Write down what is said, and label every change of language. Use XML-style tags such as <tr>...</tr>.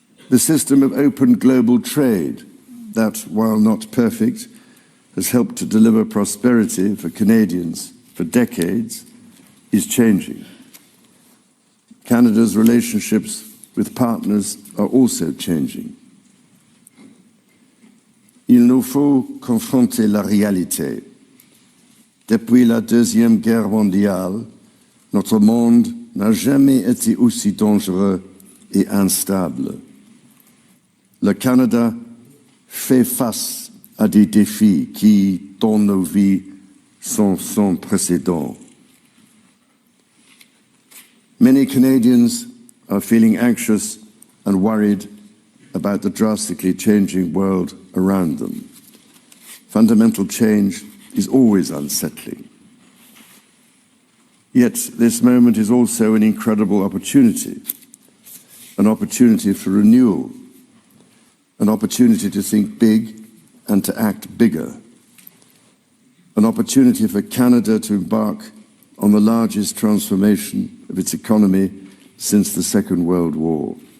<en>The system of open global trade that, while not perfect, has helped to deliver prosperity for Canadians for decades, is changing. Canada's relationships with partners are also changing.</en> <fr>Il nous faut confronter la réalité. Depuis la Deuxième Guerre mondiale, notre monde n'a jamais été aussi dangereux et instable. Le Canada fait face à des défis qui, dans nos vies, sont sans précédent.</fr> <en>Many Canadians are feeling anxious and worried about the drastically changing world around them. Fundamental change is always unsettling. Yet this moment is also an incredible opportunity for renewal, an opportunity to think big and to act bigger, an opportunity for Canada to embark on the largest transformation of its economy since the Second World War.</en>